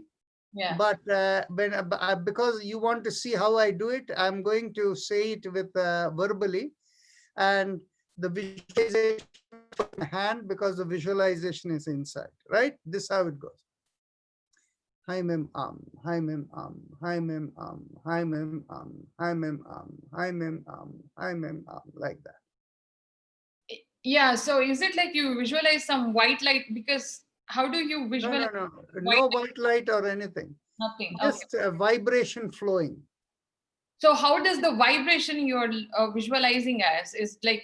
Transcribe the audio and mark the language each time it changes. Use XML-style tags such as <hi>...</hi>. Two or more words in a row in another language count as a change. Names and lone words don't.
<en>Yeah. But because you want to see how I do it, I'm going to say it with verbally, and the visualization in hand, because the visualization is inside, right? This is how it goes. Hi mem hi mem hi mem hi mem hi mem hi mem hi mem like that. Yeah, so is it like you visualize some white light? Because how do you visualize? No white light or anything. Nothing. Okay. Just a vibration flowing. So how does the vibration you're visualizing as is like?</en>